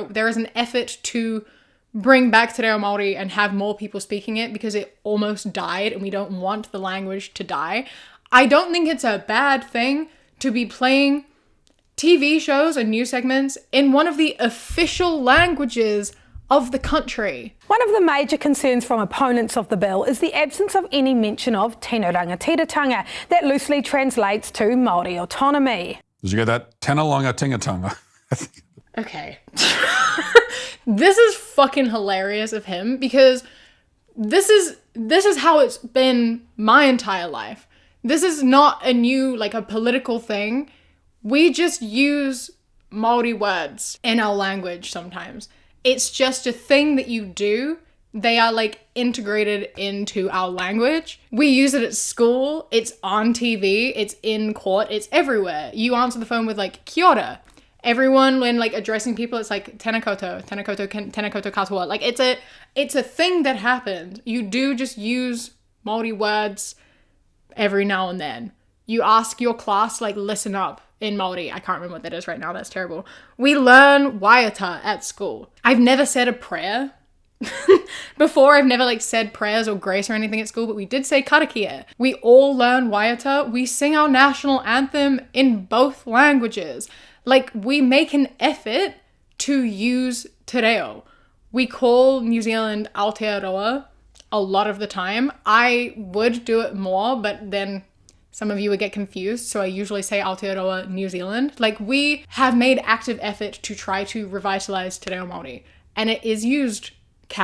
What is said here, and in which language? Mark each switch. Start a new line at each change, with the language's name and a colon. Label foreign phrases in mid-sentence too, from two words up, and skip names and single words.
English: There is an effort to bring back Te Reo Māori and have more people speaking it because it almost died and we don't want the language to die. I don't think it's a bad thing to be playing TV shows and news segments in one of the official languages of the country. One of the major concerns from opponents of the bill is the absence of any mention of
Māori: tēnā rangatiratanga,
English: that loosely translates to Māori autonomy. Did you get that?
Māori: Tēnā rangatiratanga.
English: Okay. This is fucking hilarious of him because this is how it's been my entire life. This is not a new, like, a political thing. We just use Māori words in our language sometimes. It's just a thing that you do. They are, like, integrated into our language. We use it at school. It's on TV. It's in court. It's everywhere. You answer the phone with, like,
Māori: kia ora.
English: Everyone, when, like, addressing people, it's like
Māori: tēnā koutou katoa.
English: Like, it's a thing that happens. You do just use Māori words every now and then. You ask your class, like, listen up in Māori. I can't remember what that is right now. That's terrible. We learn waiata at school. I've never said a prayer before. I've never, like, said prayers or grace or anything at school, but we did say karakia. We all learn waiata. We sing our national anthem in both languages. Like, we make an effort to use te reo. We call New Zealand aotearoa a lot of the time. I would do it more, but then some of you would get confused, so I usually say Aotearoa New Zealand. Like, we have made active effort to try to revitalize Te Reo Māori, and it is used casually.